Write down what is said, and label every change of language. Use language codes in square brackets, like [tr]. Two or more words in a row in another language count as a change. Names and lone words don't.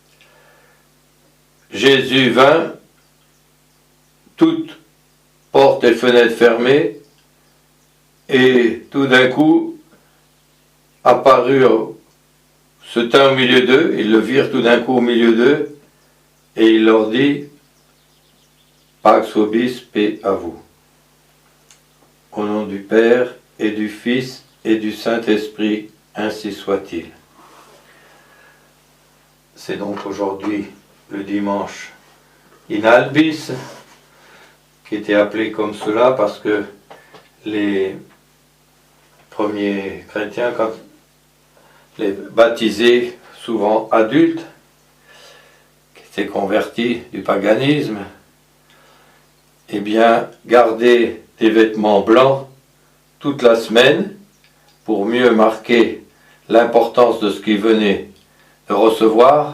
[fr] Jésus vint, toutes portes et fenêtres fermées, et tout d'un coup apparut, se tint au milieu d'eux, ils le virent tout d'un coup au milieu d'eux, et il leur dit, [la] Pax vobis, [fr] paix à vous. Au nom du Père, et du Fils, et du Saint-Esprit, ainsi soit-il. C'est donc aujourd'hui le dimanche [la] in albis, [fr] qui était appelé comme cela parce que les premiers chrétiens, quand les baptisés, souvent adultes, qui étaient convertis du paganisme, eh bien, gardaient des vêtements blancs toute la semaine pour mieux marquer l'importance de ce qu'ils venaient de recevoir.